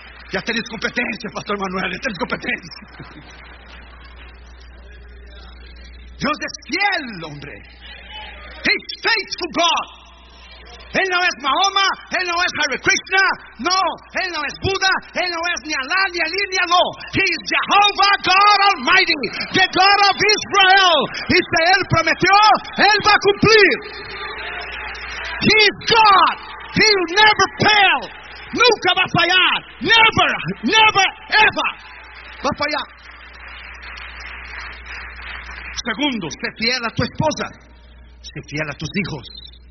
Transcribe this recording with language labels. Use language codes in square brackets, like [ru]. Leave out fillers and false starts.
[es] Ya tenéis competencia, Pastor Manuel, ya tenéis competencia. Dios es fiel, hombre. [en] He's faithful God. [es] Él no es Mahoma, Él no es Hare Krishna, no, Él no es Buda, Él no es ni Alá, ni Alí, ni Aló. [en] He is Jehovah God Almighty, the God of Israel. [es] Y si Él prometió, Él va a cumplir. [en] He is God. He will never fail. [es] Nunca va a fallar. [en] Never, never, ever. [es] Va a fallar. Segundo, sé fiel a tu esposa. Sé fiel a tus hijos.